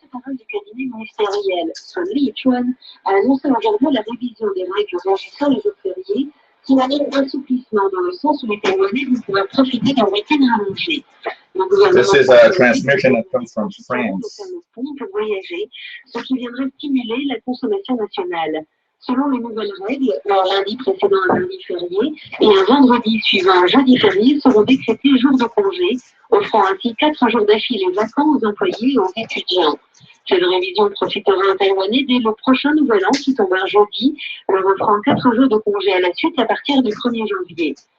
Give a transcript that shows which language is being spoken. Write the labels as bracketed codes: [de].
[fr] porte-parole du cabinet ministériel, Sun Li-Chuan, a annoncé aujourd'hui la révision des règles régissant les jours fériés, qui n'amène d'assouplissement dans le sens où les Taïwanais vont pouvoir profiter d'un week-end rallongé. [en] This is a transmission that comes from France. [fr] Pour voyager, ce qui viendrait stimuler la consommation nationale. Selon les nouvelles règles, un lundi précédant un lundi férié et un vendredi suivant un jeudi férié seront décrétés jours de congé, offrant ainsi 4 jours d'affilée vacants aux employés et aux étudiants. Cette révision profitera aux Taïwanais dès le prochain nouvel an qui tombe un jeudi, leur offrant 4 jours de congé à la suite à partir du 1er janvier.